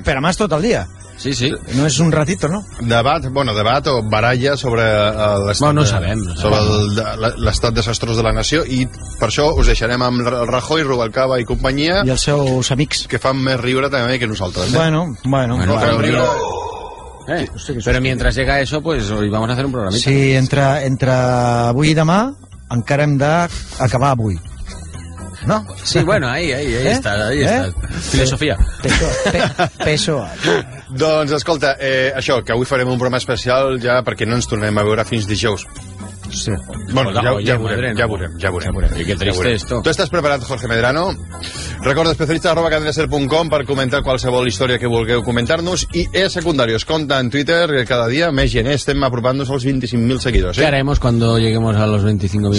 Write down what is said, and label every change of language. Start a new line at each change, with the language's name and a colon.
Catalan: Però demà és tot el dia. Sí, sí. No és un ratito, no? Debat, bueno, debat o baralla sobre l'estat. Bueno, no sabem. Sobre l'estat desastrós de la nació, i per això us deixarem amb Rajoy, Rubalcaba i companyia. I els seus amics. Que fan més riure també que nosaltres. Eh? Bueno. No fan riure.
Spanish: Però mientras llega eso, pues hoy vamos a hacer un programita.
Catalan: Sí, entre avui i demà encara hem d'acabar avui. No?
Spanish: Sí, bueno, ahí está, ahí está.
Catalan: Filosofia.
Spanish: Peso.
Catalan: Doncs escolta, això, que avui farem un programa especial ja perquè no ens tornem a veure fins dijous. Sí. Bueno, ja veurem. Tu estàs preparat, Jorge Medrano? Recorda, especialista@cadenaser.com per comentar qualsevol història que vulgueu comentar-nos, i és secundari, es compta en Twitter cada dia més gent, estem apropant-nos als 25.000 seguidors.
Spanish: Què haremos cuando lleguemos a los 25.000?